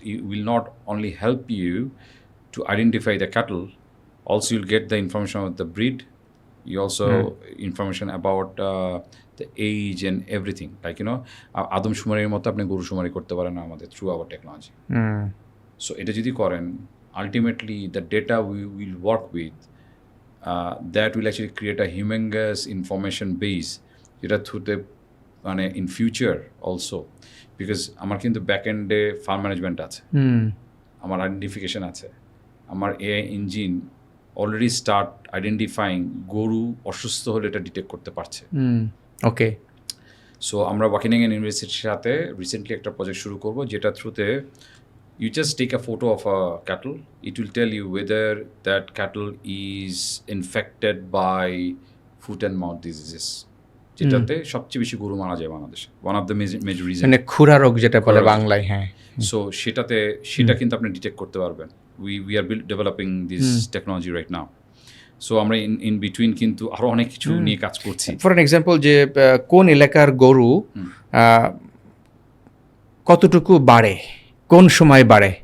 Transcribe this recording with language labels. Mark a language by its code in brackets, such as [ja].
[en] will not only help you to identify the cattle, also you'll get the information about the breed, you also information about the age and everything, like [bn] আদমশুমারির মতো আপনি গরু শুমারি করতে পারেন আমাদের through hour technology. So এটা যদি করেন, ultimately [en] the data we will work with, that will actually create a humongous information base, [bn] যেটা থ্রুতে মানে ইন ফিউচার অলসো, বিকজ আমার কিন্তু ব্যাক এন্ডে ফার্ম ম্যানেজমেন্ট আছে, আমার আইডেন্টিফিকেশন আছে, আমার AI engine already start identifying গরু অসুস্থ হলে এটা ডিটেক্ট করতে পারছে। [en] ওকে, [bn] সো আমরা ওয়াকিনিং ইউনিভার্সিটির সাথে রিসেন্টলি একটা প্রজেক্ট শুরু করব, যেটা থ্রুতে [en] you just take a photo of a cattle, it will tell you whether that cattle is infected by foot and mouth diseases, [bn] যেটাতে সবচেয়ে বেশি গরু মারা যায় বাংলাদেশে, [en] one of the major reasons, [bn] মানে খুরা রোগ যেটা বলে খুরা রোগ। বাংলায়, হ্যাঁ। সো সেটা কিন্তু আপনি ডিটেক্ট করতে পারবেন। [en] we are developing this technology right now. [bn] So আমরা ইন বিটুইন কিন্তু আরও অনেক কিছু নিয়ে কাজ করছি। ফর অ্যান এক্সাম্পল, যে কোন এলাকার গরু কতটুকু বাড়ে, কোন সময় বাড়ে,